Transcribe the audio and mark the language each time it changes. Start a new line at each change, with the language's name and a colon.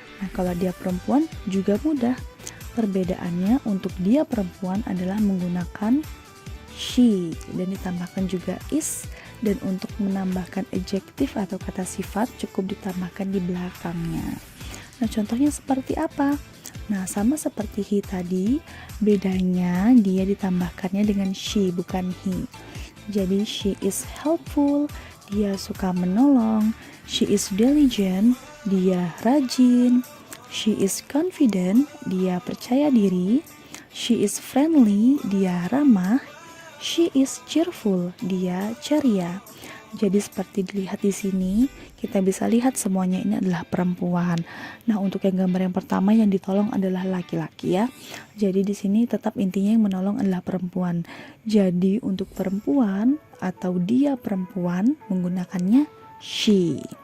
Indonesian: Nah, kalau dia perempuan juga mudah. Perbedaannya untuk dia perempuan adalah menggunakan she dan ditambahkan juga is, dan untuk menambahkan adjektif atau kata sifat cukup ditambahkan di belakangnya. Nah, contohnya seperti apa? Nah, sama seperti he tadi, bedanya dia ditambahkannya dengan she bukan he. Jadi
English: she is helpful,
Indonesian: dia suka menolong.
English: She is diligent,
Indonesian: dia rajin.
English: She is confident,
Indonesian: dia percaya diri.
English: She is friendly,
Indonesian: dia ramah.
English: She is cheerful.
Indonesian: Dia ceria. Jadi seperti dilihat di sini, kita bisa lihat semuanya ini adalah perempuan. Nah, untuk yang gambar yang pertama yang ditolong adalah laki-laki ya. Jadi di sini tetap intinya yang menolong adalah perempuan. Jadi untuk perempuan atau dia perempuan menggunakannya she.